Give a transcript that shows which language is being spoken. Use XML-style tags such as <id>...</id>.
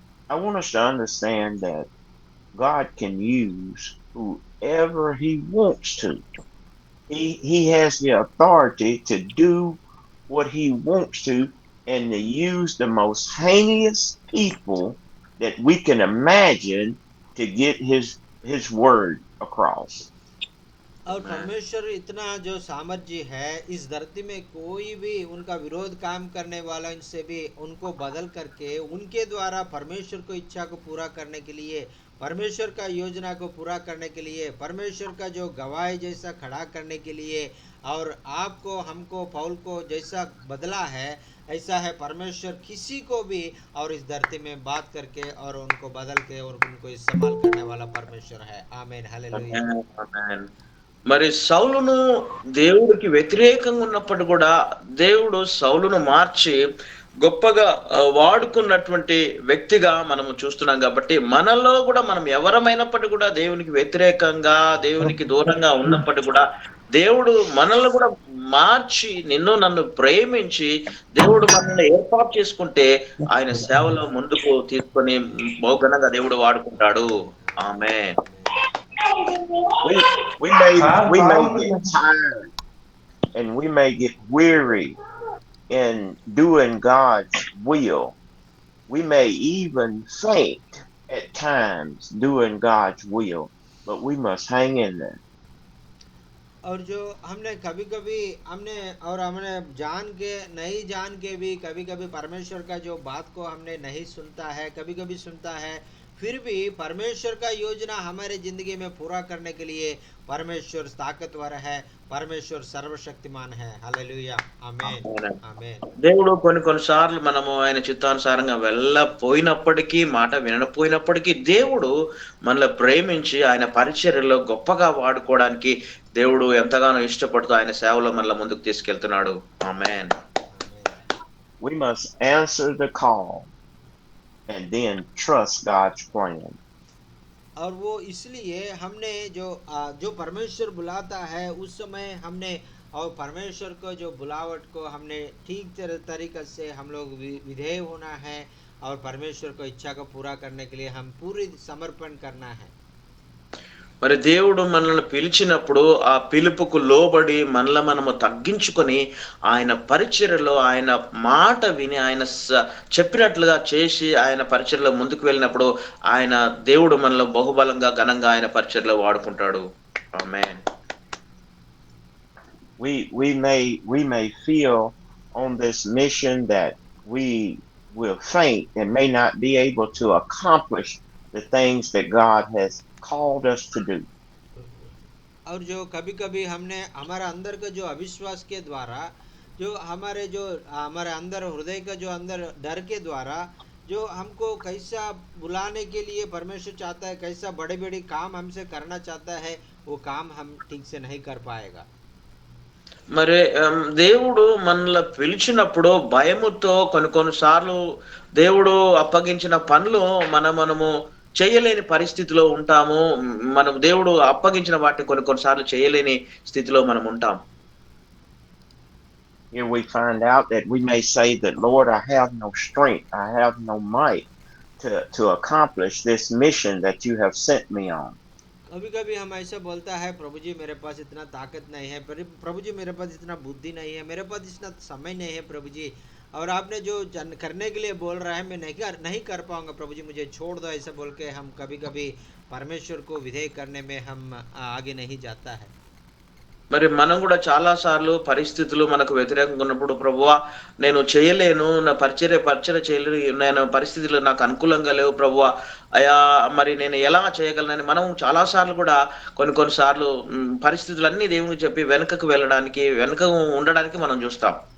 <en>I want us to understand that God can use whoever he wants to. He has the authority to do what he wants to, and to use the most heinous people that we can imagine to get his word across.</en> <hi>और परमेश्वर इतना जो सामर्थ्य है, इस धरती में कोई भी उनका विरोध काम करने वाला इनसे भी उनको बदल करके उनके द्वारा परमेश्वर को इच्छा को पूरा करने के लिए, परमेश्वर का योजना को पूरा करने के लिए, परमेश्वर का जो गवाही जैसा खड़ा करने के लिए, और आपको हमको पौल को जैसा बदला है ऐसा है परमेश्वर किसी को भी और इस धरती में बात करके और उनको बदल के और उनको इस्तेमाल करने वाला परमेश्वर है। आमीन, हालेलुया।</hi> <te>ఆమేన్. మరి సౌలును దేవుడికి వ్యతిరేకంగా ఉన్నప్పుడు కూడా దేవుడు సౌలును మార్చి గొప్పగా వాడుకున్నటువంటి వ్యక్తిగా మనము చూస్తున్నాం కాబట్టి మనలో కూడా మనం ఎవరమైనప్పటికీ కూడా దేవునికి వ్యతిరేకంగా దేవునికి దూరంగా ఉన్నప్పటికీ కూడా దేవుడు మనల్ని కూడా మార్చి నిన్ను నన్ను ప్రేమించి దేవుడు మనల్ని ఏర్పాటు చేసుకుంటే ఆయన సేవలో ముందుకు తీసుకొని బహుఘనంగా దేవుడు వాడుకుంటాడు. ఆమేన్.</te> <en>We may get tired and we may get weary in doing God's will. We may even faint at times doing God's will, but we must hang in there.</en> <hi>और जो हमने कभी कभी हमने जान के नहीं जान के भी कभी कभी परमेश्वर का जो बात को हमने नहीं सुनता है, कभी कभी सुनता है, फिर भी परमेश्वर का योजना हमारे जिंदगी में पूरा करने के लिए परमेश्वर ताकतवर है, परमेश्वर सर्वशक्तिमान है। हालेलुया, आमेन, आमेन।</hi> <te>దేవుడు కొన్నిసార్లు మనము ఆయన చిత్తానుసారంగా వెళ్ళపోయినప్పటికీ, మాట వినకపోయినప్పటికీ దేవుడు మనల్ని ప్రేమించి ఆయన పరిచర్యలో గొప్పగా వాడుకోవడానికి దేవుడు ఎంతగానో ఇష్టపడుతూ ఆయన సేవలో మనల్ని ముందుకు తీసుకెళ్తున్నాడు. ఆమేన్.</te> <en>We must answer the call and then trust God's plan.</en> <hi>और वो इसलिए हमने जो परमेश्वर बुलाता है उस समय हमने और परमेश्वर को जो बुलावट को हमने ठीक तरीके से हम लोग विधेय होना है और परमेश्वर को इच्छा को पूरा करने के लिए हम पूरी समर्पण करना है।</hi> <te>మరి దేవుడు మనల్ని పిలిచినప్పుడు ఆ పిలుపుకు లోబడి మనల్ని మనము తగ్గించుకొని ఆయన పరిచర్యలో ఆయన మాట విని ఆయన చెప్పినట్లుగా చేసి ఆయన పరిచర్యలో ముందుకు వెళ్ళినప్పుడు ఆయన దేవుడు మనల్ని బహుబలంగా ఘనంగా ఆయన పరిచర్యలో వాడుకుంటాడు. ఆమేన్.</te> <en>We may feel on this mission that we will faint and may not be able to accomplish the things that God has called us to do.</en> <hi>और जो कभी कभी हमने हमारा अंदर का जो अविश्वास के द्वारा जो हमारे अंदर हृदय का जो अंदर डर के द्वारा जो हमको कैसा बुलाने के लिए परमेश्वर चाहता है, कैसा बड़े बड़े काम हमसे करना चाहता है, वो काम हम ठीक से नहीं कर पाएगा।</hi> <te>మరి దేవుడు మనల్ని పిలిచినప్పుడు భయముతో కొన్నిసార్లు దేవుడు అప్పగించిన పనులు మనము చేయలేని పరిస్థితిలో ఉంటాము. మనం దేవుడు అప్పగించిన వాటిని కొన్నిసార్లు చేయలేని స్థితిలో మనం ఉంటాం.</te> <en>Here we find out that we may say that, Lord, I have no strength, I have no might to accomplish this mission that you have sent me on.</en> <hi>कभी कभी हम ऐसा बोलता है, प्रभु जी मेरे पास इतना ताकत नहीं है, प्रभु जी मेरे पास इतना बुद्धि नहीं है, मेरे पास इतना समय नहीं है प्रभु जी, और आपने जो करने के लिए बोल रहा है मैं नहीं कर पाऊंगा प्रभु जी, मुझे छोड़ दो, ऐसा बोल के हम कभी कभी परमेश्वर को विधेय करने में हम आगे नहीं जाता है।</hi> <te>మరి మనం కూడా చాలా సార్లు పరిస్థితులు మనకు వ్యతిరేకంగా ఉన్నప్పుడు ప్రభువా నేను చేయలేను, నా పరిచర్య చేయలేను, నేను పరిస్థితులు నాకు అనుకూలంగా లేవు ప్రభువా, అయా మరి నేను ఎలా చేయగలనని మనం చాలా సార్లు కూడా కొన్నిసార్లు పరిస్థితులన్నీ దేవునికి చెప్పి వెనుకకు ఉండడానికి మనం చూస్తాం.</te>